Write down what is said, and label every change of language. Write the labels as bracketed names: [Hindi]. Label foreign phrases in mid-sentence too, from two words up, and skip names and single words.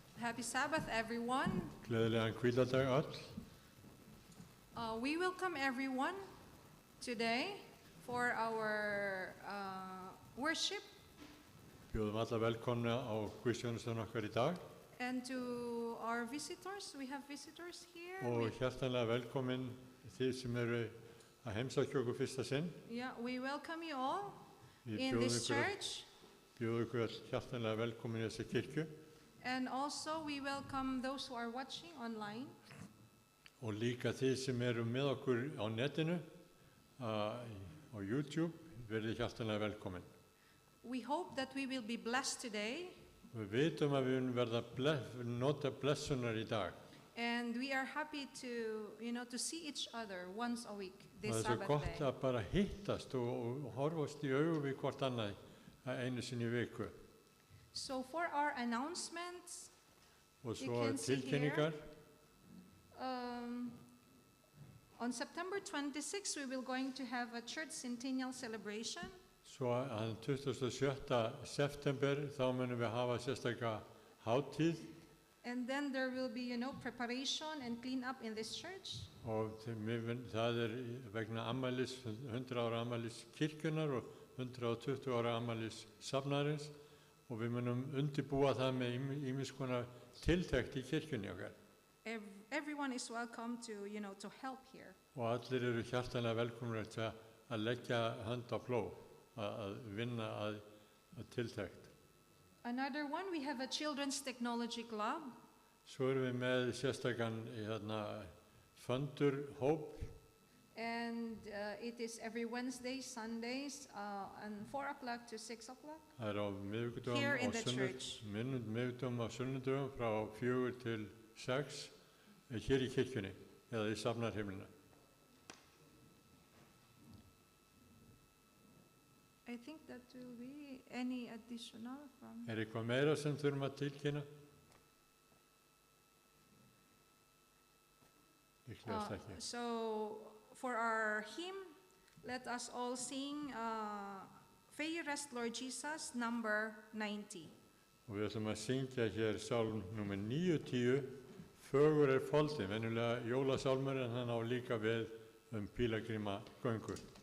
[English] Happy Sabbath, everyone. [Icelandic] Gleðilegan hvíladag öll. [English] We welcome everyone today for our worship [Icelandic] Bjóðum alla velkomna á guðsþjónustuna okkar í dag [English] and to our visitors. We have visitors here. [Icelandic] og hjartanlega velkomin þið sem eru að heimsækja okkur fyrsta sinn. [English] We welcome you all [Icelandic] Við [English] in this church. [Icelandic] bjóðum ykkur öll hjartanlega velkomin í þessa kirkju [English] And also we welcome those who are watching online. [Icelandic] og líka þið sem eru með okkur á netinu, á YouTube, verið hjartanlega velkomin. [English] We hope that we will be blessed today. [Icelandic] Við vitum að við munum verða nota blessunar í dag. [English] And we are happy to see each other once a week this [Icelandic] Það er svo [English] Sabbath [Icelandic] gott [English] day. [Icelandic] að bara hittast og horfast í augu við hvort annað einu sinni í viku. [English] So for our announcements, [Icelandic] Og [English] You [Icelandic] svo [English] can see [Icelandic] tilkynningar. [English] On September 26, we will going to have a church centennial celebration. [Icelandic] Svo að 27. september þá munum við hafa sérstaka hátíð [English] And then there will be, preparation and clean up in this church. [Icelandic] og það vegna afmælis, 100 ára afmælis kirkjunar og 120 ára afmælis safnarins og við munum undirbúa það með ýmiss konar tiltekt í kirkjunni okkar. [English] Everyone is welcome to help here. [Icelandic] Og allir eru hjartanlega velkomnir til að leggja hönd á plóg, að vinna að tiltekt. [English] Another one, we have a children's technology club. [Icelandic] Svo erum við með sérstakann fundurhóp. [English] And it is every Wednesday, Sundays, and 4 o'clock to 6 o'clock. [Icelandic] Það er á [English] Here in the church. [Icelandic] miðvikudögum og sunnudögum frá 4 til 6 hér í kirkjunni eða í safnarheimilinu. [English] I think that will be any additional from... [Icelandic] Er eitthvað meira sem þurfum að tilkynna? Líklegast ekki. [English] So for our hymn, let us all sing Fair Rest Lord Jesus, number 90. [Icelandic] Og við ætlum að syngja hér sálm nr. 90, Fögur er foldin, venjulega jólasálmur en hann á líka við pílagrímagöngur.